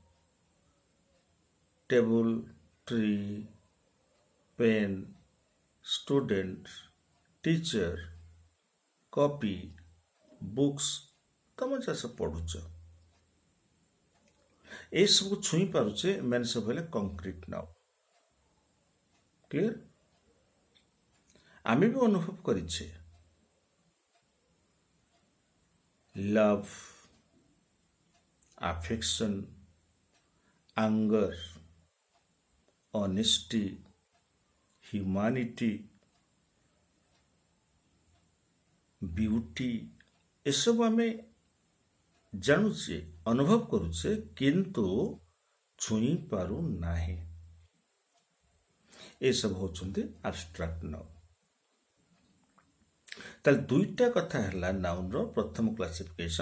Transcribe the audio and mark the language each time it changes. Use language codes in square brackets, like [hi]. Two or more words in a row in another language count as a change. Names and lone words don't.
[en] table, tree, pen, student, teacher, copy, books, [or] ତମେ ଯାହା ପଢ଼ୁଛ, ଏସବୁ ଛୁଇଁ ପାରୁଛେ, ଏମାନେ ସବୁ ହେଲେ [en] concrete noun. [or] କ୍ଲିୟର? ଆମେ ବି ଅନୁଭବ କରିଛେ ଲଭ, [en] affection, anger, honesty, humanity, beauty, [or] ଏସବୁ ଆମେ ଜାଣୁଛେ, ଅନୁଭବ କରୁଛେ, କିନ୍ତୁ ଛୁଇଁ ପାରୁନାହିଁ. ଏସବୁ ହେଉଛନ୍ତି [en] abstract noun. [or] ତାହେଲେ ଦୁଇଟା କଥା ହେଲା ନାଉନର ପ୍ରଥମ କ୍ଲାସିଫିକେସନ.